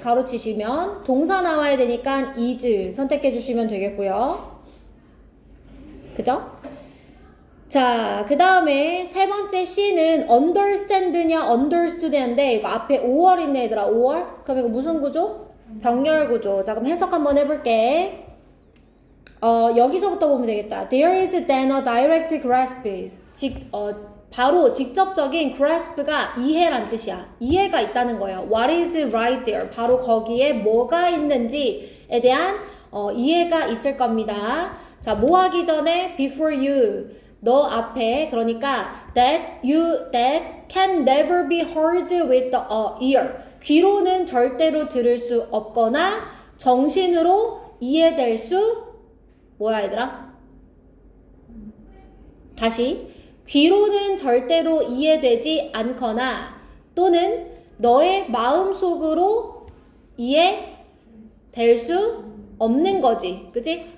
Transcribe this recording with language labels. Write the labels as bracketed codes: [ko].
[ko] 가로치시면 동사 나와야 되니까 is 선택해 주시면 되겠고요. 그죠? 자, 그 다음에 세 번째 C는 understand냐, understood냐인데 이거 앞에 5월 있네, 얘들아. 5월? 그럼 이거 무슨 구조? 병렬 구조. 자, 그럼 해석 한번 해볼게. 여기서부터 보면 되겠다. [en] There is then a direct grasp. [ko] 바로 직접적인 grasp가 이해란 뜻이야. 이해가 있다는 거예요. [en] What is right there? [ko] 바로 거기에 뭐가 있는지에 대한 이해가 있을 겁니다. 자, 뭐 하기 전에 [en] before you. [ko] 너 앞에 그러니까 [en] that can never be heard with the ear. [ko] 귀로는 절대로 들을 수 없거나 정신으로 이해될 수 뭐야 얘들아? 다시 귀로는 절대로 이해되지 않거나 또는 너의 마음속으로 이해될 수 없는 거지. 그치?